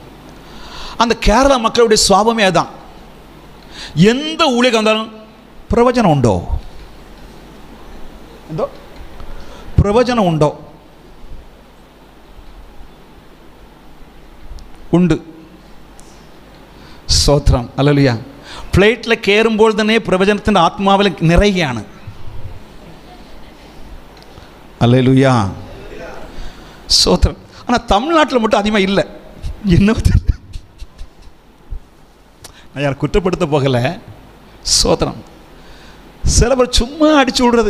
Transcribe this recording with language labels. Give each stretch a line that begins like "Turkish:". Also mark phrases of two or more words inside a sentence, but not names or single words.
Tamil: அந்த கேரளா மக்களுடைய சுவாபமே அதுதான். எந்த ஊழியக்காரர் வந்தாலும்
Malayalam: പ്രവചനം ഉണ്ടോ, എന്തോ പ്രവചനം ഉണ്ടോ, ഉണ്ട്.
Tamil: ஸ்தோத்திரம். அல்லேலூயா.
Malayalam: ഫ്ലൈറ്റിൽ കയറുമ്പോൾ തന്നെ പ്രവചനത്തിൻ്റെ ആത്മാവിൽ നിറയുകയാണ്.
Tamil: அல்லேலூயா. ஸ்தோத்திரம். ஆனால் தமிழ்நாட்டில் மட்டும் அதிகமாக இல்லை. என்ன நான் யார் குற்றப்படுத்த போகலை. ஸ்தோத்திரம். சில பேர் சும்மா அடிச்சு விடுறது.